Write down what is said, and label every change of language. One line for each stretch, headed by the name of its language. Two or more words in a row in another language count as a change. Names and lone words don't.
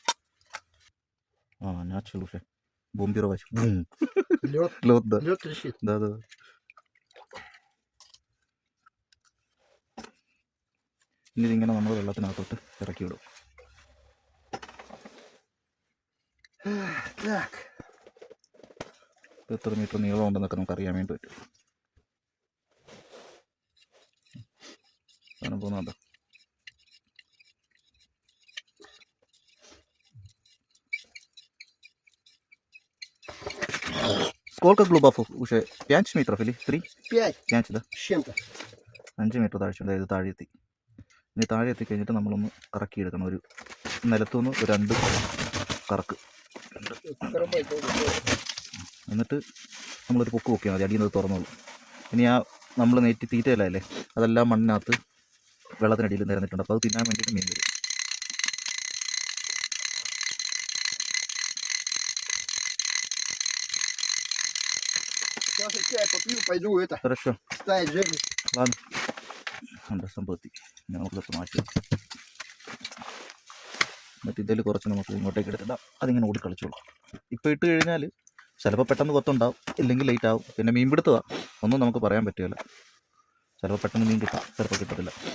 Malayalam: നാച്ചുറൽ പക്ഷേ ബോംബിറോ വാച്ച് ഇനി ഇതിങ്ങനെ നമ്മൾ വെള്ളത്തിനകത്തോട്ട് ഇറക്കി വിടും. എത്ര മീറ്റർ നീളം ഉണ്ടെന്നൊക്കെ നമുക്ക് അറിയാൻ വേണ്ടി പറ്റും. സാധനം പോകുന്നുണ്ടോ?
Russian: Сколько глубоко уже? 5 метров или 3? 5, да?
Malayalam: 5 മീറ്റർ താഴ്ചയുണ്ട്. ഇത് താഴെത്തി. ഇനി താഴെ എത്തിക്കഴിഞ്ഞിട്ട് നമ്മളൊന്ന് കറക്കിയെടുക്കണം. ഒരു നിലത്തുനിന്ന് ഒരു 2 കറക്ക്. എന്നിട്ട് നമ്മളൊരു പൊക്ക് പൊക്കിയാൽ മതി. അടിയിൽ നിന്ന് തുറന്നോളൂ. ഇനി ആ നമ്മൾ നെറ്റി തീറ്റയല്ലേ അതെല്ലാം മണ്ണിനകത്ത് വെള്ളത്തിനടിയിൽ നിരന്നിട്ടുണ്ട്. അപ്പോൾ അത് തിന്നാൻ വേണ്ടിയിട്ട് മീൻ വരും.
Russian: Хорошо. Ладно.
Malayalam: ഉണ്ട് സംഭവത്തി. നമുക്കിതൊക്കെ മാറ്റി. എന്നിട്ട് ഇതിൽ കുറച്ച് നമുക്ക് ഇങ്ങോട്ടേക്ക് എടുത്തിടാം. അതിങ്ങനെ ഓടി കളിച്ചോളൂ. ഇപ്പോൾ ഇട്ട് കഴിഞ്ഞാൽ ചിലപ്പോൾ പെട്ടെന്ന് കൊത്തുണ്ടാവും, ഇല്ലെങ്കിൽ ലേറ്റ് ആവും. പിന്നെ മീൻ പിടുത്തമാണ്, ഒന്നും നമുക്ക് പറയാൻ പറ്റില്ല. ചിലപ്പോൾ പെട്ടെന്ന് മീൻ കിട്ടാം, ചിലപ്പോൾ കിട്ടത്തില്ല.